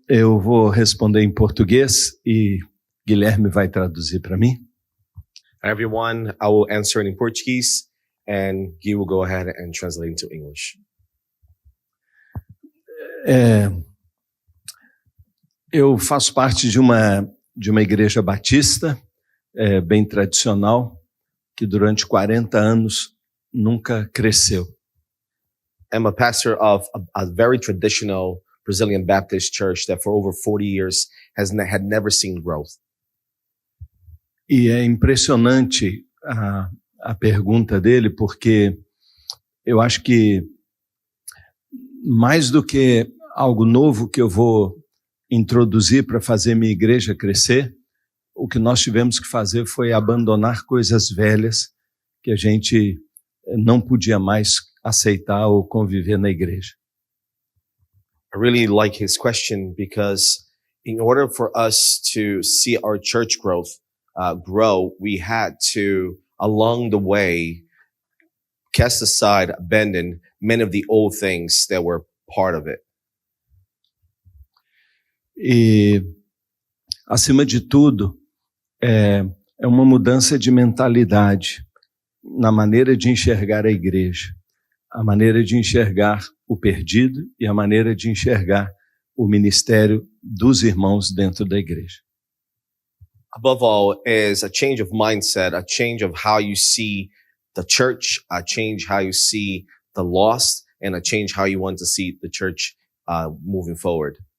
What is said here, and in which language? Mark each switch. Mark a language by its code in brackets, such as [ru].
[pt] Eu vou responder em português e Guilherme vai traduzir para mim. [en] Hi, everyone. I will answer in Portuguese and Gui will go ahead and translate into English. [pt] Eu faço parte de uma igreja batista, bem tradicional, que durante 40 anos nunca cresceu. [en] I'm a pastor of a very traditional Brazilian Baptist church that for over 40 years had never seen growth. [pt] E é impressionante a pergunta dele, porque eu acho que mais do que algo novo que eu vou introduzir para fazer minha igreja crescer, o que nós tivemos que fazer foi abandonar coisas velhas que a gente não podia mais aceitar ou conviver na igreja. [en] I really like his question because in order for us to see our church growth grow, we had to, along the way, cast aside, abandon many of the old things that were part of it. [pt] E, acima de tudo, é uma mudança de mentalidade na maneira de enxergar a igreja, a maneira de enxergar o perdido e a maneira de enxergar o ministério dos irmãos dentro da igreja. [en] Above all is a change of mindset, a change of how you see the church, a change how you see the lost, and a change how you want to see the church moving forward.